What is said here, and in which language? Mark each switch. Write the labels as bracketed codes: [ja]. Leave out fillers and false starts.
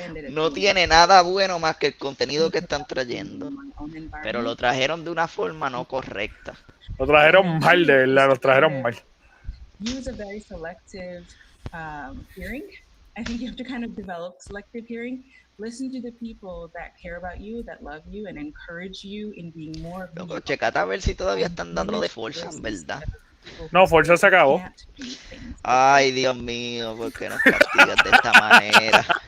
[es] No tiene nada bueno más que el contenido que están trayendo. Pero lo trajeron de una forma no correcta. Lo trajeron mal, de verdad, lo trajeron mal. [en] Use a very selective hearing. I think you have to kind of develop selective hearing. Listen to the people that care about you, that love you, and encourage you in being more. [es] Loco, checate a ver si todavía están dando de Forza, en verdad. No, Forza se acabó. Ay, Dios mío, ¿por qué nos castigas de esta manera?